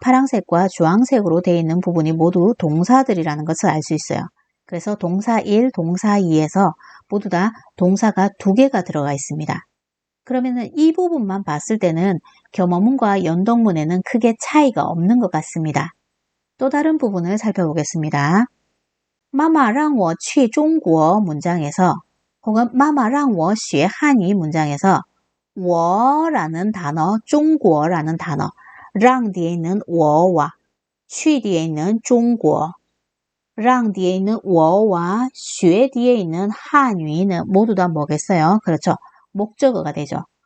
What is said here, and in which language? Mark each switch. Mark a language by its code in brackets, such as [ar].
[ko] 파란색과 주황색으로 되어 있는 부분이 모두 동사들이라는 것을 알 수 있어요. 그래서 동사 1, 동사 2에서 모두 다 동사가 2개가 들어가 있습니다. 그러면은 이 부분만 봤을 때는 겸어문과 연동문에는 크게 차이가 없는 것 같습니다. 또 다른 부분을 살펴보겠습니다. [zh] 妈妈让我去中国 [ko] 문장에서 혹은 [zh] 妈妈让我学汉语 [ko] 문장에서 워라는 단어, 중국어라는 단어, 랑 뒤에 있는 워와 去 뒤에 있는 중국어, 랑 뒤에 있는 워와 学 뒤에 있는 한유는 모두 다 뭐겠어요? 그렇죠. 목적어가 되죠.